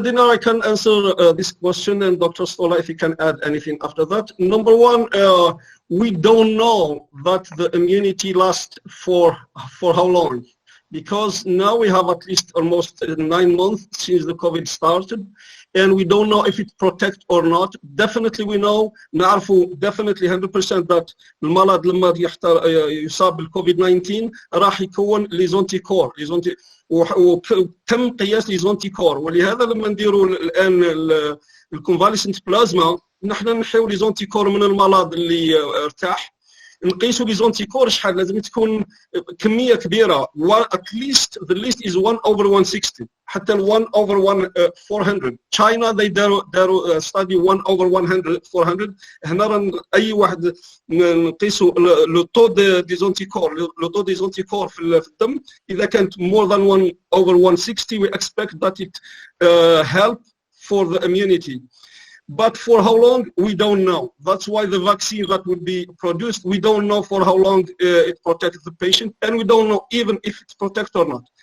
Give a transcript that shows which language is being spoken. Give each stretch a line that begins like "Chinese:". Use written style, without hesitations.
English: Dinar, I can answer this question, and Dr. Stola, if you can add anything after that. Number one, we don't know that the immunity lasts for how long, because now we have at least almost 9 months since the COVID started, and we don't know if it protects or not.
Arabic: Definitely we know, نعرفوا definitely 100% that المرض لما يصاب بالكوفيد 19 راح يكون ليزونتي كور وتم قياس ليزونتي كور، ولهذا لما نديروا الان الكونفاليسنت بلازما نحن نحيو ليزونتي كور من المرض اللي ارتاح، نقيسوا ليزونتي كور شحال لازم تكون كميه كبيره.
English: at least the list is 1/160 حتى 1/400. China they داروا study 1/400.
Arabic: هنا راه اي واحد نقيسوا لو طو ديزونتي كور، لو طو ديزونتي كور في الدم اذا كانت more than 1/160 we expect that it help for the immunity.
English: But for how long, we don't know. That's why the vaccine that will be produced, we don't know for how long it protects the patient, and we don't know even if it protects or not.